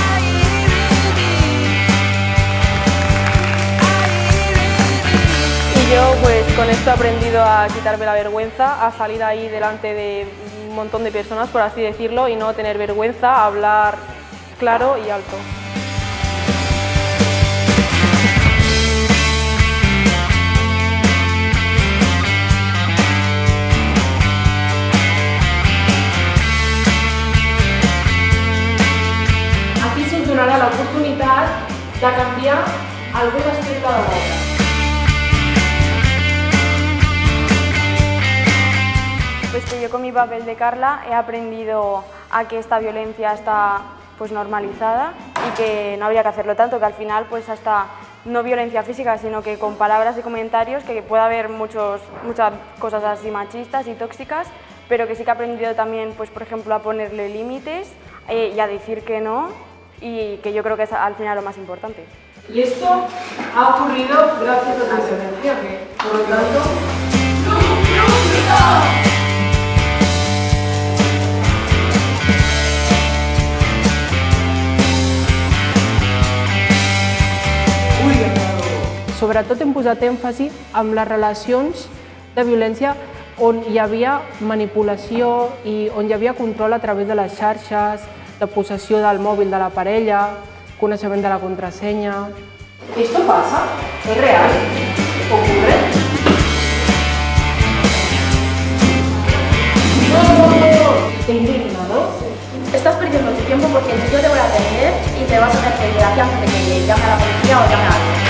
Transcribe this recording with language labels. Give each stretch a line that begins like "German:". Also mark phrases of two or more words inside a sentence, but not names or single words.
Spanish: Y yo pues con esto he aprendido a quitarme la vergüenza, a salir ahí delante de un montón de personas, por así decirlo, y no tener vergüenza, a hablar claro y alto.
Catalan: Aquí se us donarà l'oportunitat de canviar algun aspecte de l'obra.
Spanish: Pues que yo con mi papel de Carla he aprendido a que esta violencia está pues normalizada y que no habría que hacerlo tanto, que al final pues hasta no violencia física, sino que con palabras y comentarios, que puede haber muchas cosas así machistas y tóxicas, pero que sí que he aprendido también, pues por ejemplo, a ponerle límites y a decir que no, y que yo creo que es al final lo más importante. Y esto ha ocurrido gracias a tu violencia, que por lo tanto...
Catalan: Sobretot hem posat èmfasi en les relacions de violència on hi havia manipulació i on hi havia control a través de les xarxes, de possessió del mòbil de la parella, coneixement de la contrasenya.
Spanish: ¿Esto pasa? ¿Es real? ¿Ocurre? ¿Te indignado? Estás perdiendo tu tiempo porque yo te voy a atender y te vas a hacer desgracia antes de que llame a la policía o llame a